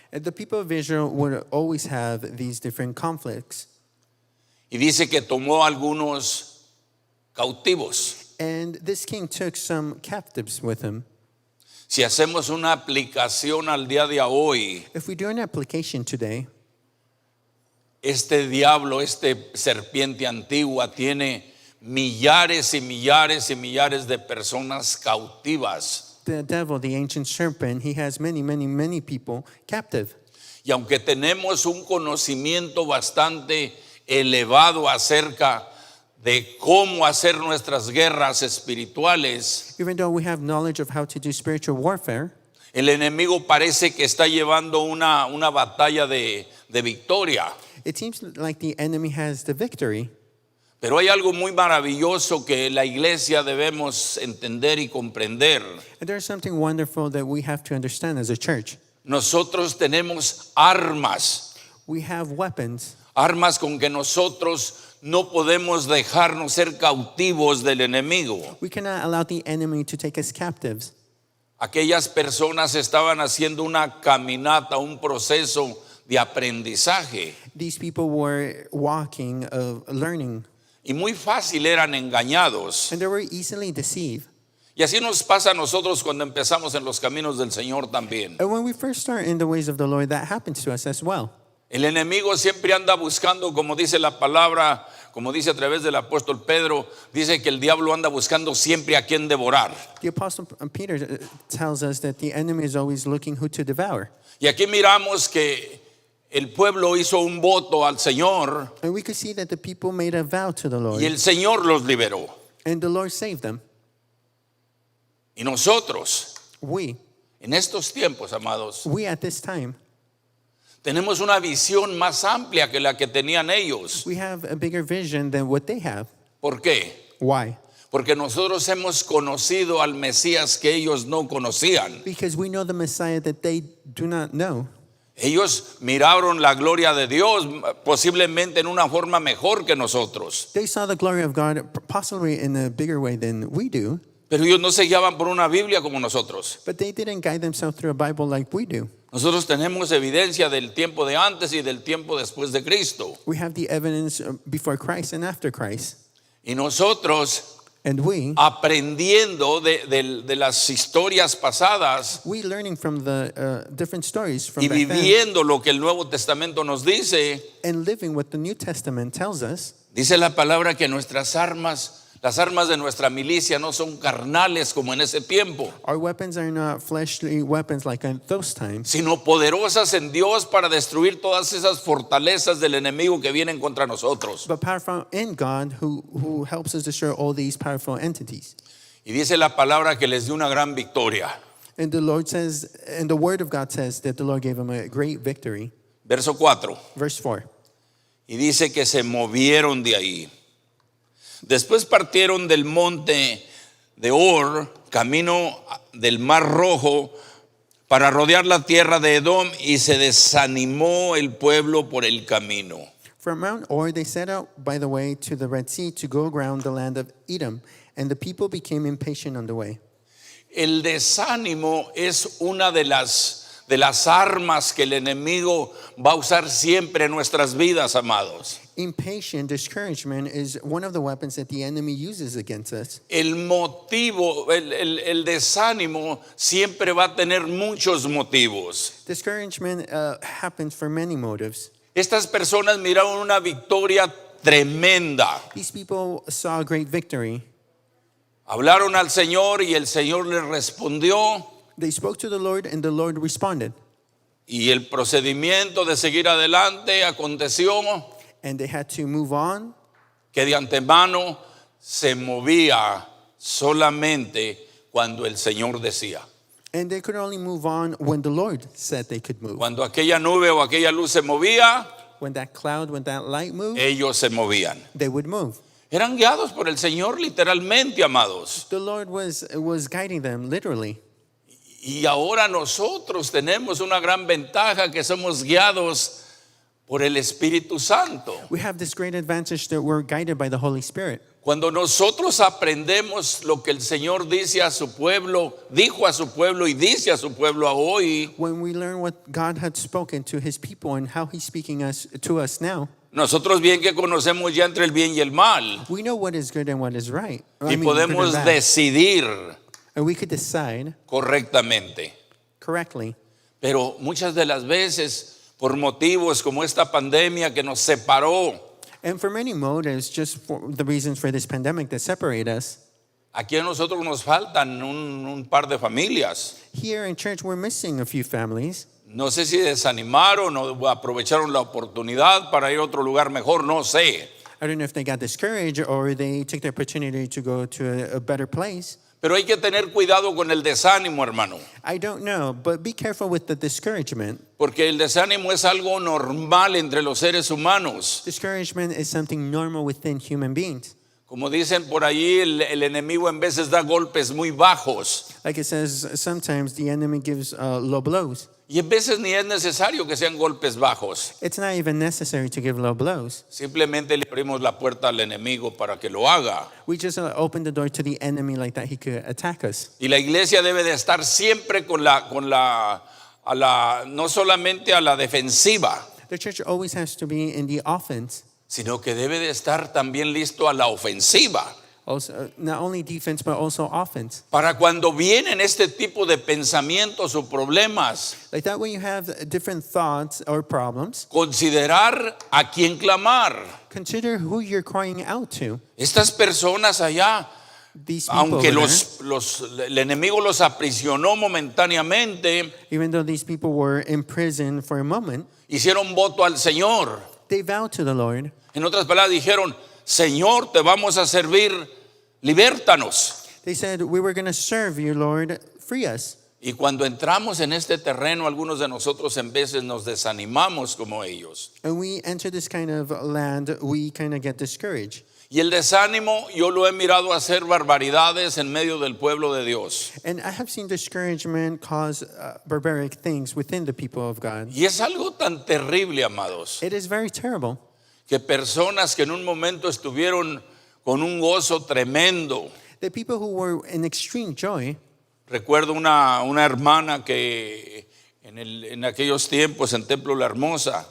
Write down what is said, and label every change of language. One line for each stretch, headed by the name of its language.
English: And the people of Israel would always have these different conflicts.
Spanish: Y dice que tomó algunos cautivos.
English: And this king took some captives with him.
Spanish: Si hacemos una aplicación al día de hoy,
English: If we do an application today,
Spanish: este diablo, este serpiente antigua tiene millares y millares y millares de personas cautivas.
English: the devil, the ancient serpent, he has many, many, many people captive.
Spanish: Y aunque tenemos un conocimiento bastante elevado acerca de cómo hacer nuestras guerras espirituales,
English: even though we have knowledge of how to do spiritual warfare,
Spanish: el enemigo parece que está llevando una batalla de victoria.
English: it seems like the enemy has the victory.
Spanish: Pero hay algo muy maravilloso que la iglesia debemos entender y comprender.
English: And there's something wonderful that we have to understand as a church.
Spanish: Nosotros tenemos armas,
English: We have weapons
Spanish: armas con que nosotros no podemos dejarnos ser cautivos del enemigo.
English: We cannot allow the enemy to take us captives.
Spanish: Aquellas personas estaban haciendo una caminata, un proceso de aprendizaje,
English: These people were walking, learning,
Spanish: y muy fácil eran engañados.
English: and they were easily deceived.
Spanish: Y así nos pasa a nosotros cuando empezamos en los caminos del Señor también.
English: And when we first start in the ways of the Lord, that happens to us as well.
Spanish: El enemigo siempre anda buscando, como dice la palabra, como dice a través del apóstol Pedro, dice que el diablo anda buscando siempre a quien devorar.
English: The Apostle Peter tells us that the enemy is always looking who to devour.
Spanish: Y aquí miramos que el pueblo hizo un voto al Señor
English: And we could see that the people made a vow to the Lord,
Spanish: y el Señor los liberó.
English: and the Lord saved them.
Spanish: Y nosotros,
English: We
Spanish: en estos tiempos, amados,
English: at this time,
Spanish: tenemos una visión más amplia que la que tenían ellos.
English: we have a bigger vision than what they have.
Spanish: ¿Por qué?
English: Why?
Spanish: Porque nosotros hemos conocido al Mesías que ellos no conocían.
English: Because we know the Messiah that they do not know.
Spanish: Ellos miraron la gloria de Dios posiblemente en una forma mejor que nosotros.
English: They saw the glory of God possibly in a bigger way than we do,
Spanish: Pero ellos no se guiaban por una Biblia como nosotros.
English: but they didn't guide themselves through a Bible like we do.
Spanish: Nosotros tenemos evidencia del tiempo de antes y del tiempo después de Cristo.
English: We have the evidence before Christ and after Christ.
Spanish: Y nosotros,
English: And we
Spanish: aprendiendo de las historias pasadas
English: learning from the different stories from
Spanish: y
English: back then,
Spanish: viviendo lo que el Nuevo Testamento nos dice,
English: and living what the New Testament tells us,
Spanish: dice la palabra que nuestras armas, las armas de nuestra milicia no son carnales como en ese tiempo,
English: our weapons are not fleshly weapons like in those times,
Spanish: sino poderosas en Dios para destruir todas esas fortalezas del enemigo que vienen contra nosotros.
English: but powerful in God who helps us destroy all these powerful entities.
Spanish: Y dice la palabra que les dio una gran victoria.
English: And the Lord says, and the word of God says that the Lord gave them a great victory.
Spanish: Verso 4.
English: Verse 4.
Spanish: Y dice que se movieron de ahí. Después partieron del monte de Or, camino del Mar Rojo, para rodear la tierra de Edom, y se desanimó el pueblo por el camino.
English: From Mount Or they set out by the way to the Red Sea to go around the land of Edom, and the people became impatient on the way.
Spanish: El desánimo es una de las armas que el enemigo va a usar siempre en nuestras vidas, amados.
English: Impatient, discouragement is one of the weapons that the enemy uses against us.
Spanish: El motivo, el desánimo siempre va a tener muchos motivos.
English: Discouragement happens for many motives.
Spanish: Estas personas miraron una victoria tremenda.
English: These people saw a great victory.
Spanish: Hablaron al Señor y el Señor les respondió.
English: They spoke to the Lord, and the Lord responded.
Spanish: Y el procedimiento de seguir adelante aconteció
English: And they had to move on,
Spanish: que de antemano se movía solamente cuando el Señor decía.
English: and they could only move on when the Lord said they could move.
Spanish: Cuando aquella nube o aquella luz se movía,
English: When that cloud, when that light moved,
Spanish: ellos se movían.
English: they would move.
Spanish: Eran guiados por el Señor literalmente, amados.
English: The Lord was guiding them literally.
Spanish: Y ahora nosotros tenemos una gran ventaja, que somos guiados por el Espíritu Santo.
English: We have this great advantage that we're guided by the Holy Spirit.
Spanish: Cuando nosotros aprendemos lo que el Señor dice a su pueblo, dijo a su pueblo y dice a su pueblo hoy,
English: When we learn what God had spoken to his people and how he's speaking to us now,
Spanish: nosotros bien que conocemos ya entre el bien y el mal,
English: we know what is good and what is right.
Spanish: y
English: good and
Spanish: podemos
English: bad.
Spanish: decidir
English: And we could decide
Spanish: correctamente.
English: correctly.
Spanish: Pero muchas de las veces, por motivos como esta pandemia que nos separó,
English: And for many motives, just for the reasons for this pandemic that separate us,
Spanish: aquí a nosotros nos faltan un par de familias.
English: here in church we're missing a few families.
Spanish: No sé si desanimaron o aprovecharon la oportunidad para ir a otro lugar mejor, no sé.
English: I don't know if they got discouraged or they took the opportunity to go to a better place.
Spanish: Pero hay que tener cuidado con el desánimo, hermano.
English: I don't know, but be careful with the discouragement.
Spanish: Porque el desánimo es algo normal entre los seres humanos.
English: Discouragement is something normal within human beings.
Spanish: Como dicen por ahí, el enemigo en veces da golpes muy bajos.
English: Like it says, sometimes the enemy gives low blows.
Spanish: Y en veces ni es necesario que sean golpes bajos.
English: It's not even necessary to give low blows.
Spanish: Simplemente le abrimos la puerta al enemigo para que lo haga.
English: We just open the door to the enemy like that he could attack us.
Spanish: Y la iglesia debe de estar siempre no solamente a la defensiva,
English: The church always has to be in the offense.
Spanish: sino que debe de estar también listo a la ofensiva.
English: Also, not only defense, but also offense.
Spanish: Para cuando vienen este tipo de pensamientos o problemas,
English: Like that, when you have different thoughts or problems,
Spanish: considerar a quién clamar.
English: consider who you're crying out to.
Spanish: Estas personas allá,
English: These people,
Spanish: aunque
English: over there,
Spanish: el enemigo los aprisionó momentáneamente,
English: even though these people were in prison for a moment,
Spanish: hicieron voto al Señor.
English: they vowed to the Lord.
Spanish: En otras palabras, dijeron: Señor, te vamos a servir, libértanos.
English: They said, "We were going to serve you, Lord. Free us."
Spanish: Y cuando entramos en este terreno, algunos de nosotros en veces nos desanimamos como ellos.
English: And we enter this kind of land, we kind of get discouraged.
Spanish: Y el desánimo, yo lo he mirado hacer barbaridades en medio del pueblo de Dios.
English: And I have seen discouragement cause barbaric things within the people of God.
Spanish: Y es algo tan terrible, amados,
English: It is very terrible
Spanish: que personas que en un momento estuvieron con un gozo tremendo.
English: that people who were in extreme joy.
Spanish: Recuerdo una hermana que en aquellos tiempos en Templo La Hermosa,